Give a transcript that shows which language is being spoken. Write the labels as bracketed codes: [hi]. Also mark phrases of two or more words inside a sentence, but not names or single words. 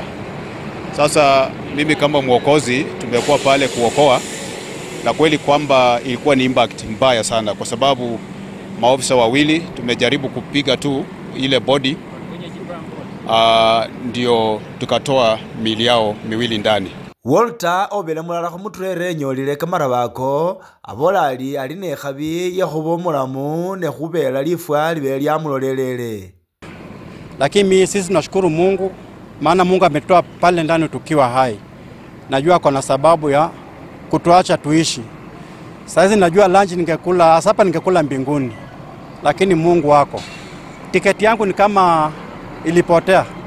[sw] Sasa mimi kama mwokozi tumekuwa pale kuokoa, na kweli kwamba ilikuwa ni impact mbaya sana kwa sababu maofisa wawili tumejaribu kupiga tu ile body, ndio tukatoa miili yao miwili ndani. [luy] Walter obele mulala khumuturere nyolile kamarabako abola ali nekhabi yekhuba omulamu nekhubela lifwa libe lyamulolelele. [sw] Lakini sisi tunashukuru Mungu, maana Mungu ametoa pale ndani tukiwa hai. Najua kuna sababu ya kutuacha tuishi. Sasa najua lunch ningekula, hapa ningekula mbinguni. Lakini Mungu wako. Tiketi yangu ni kama ilipotea.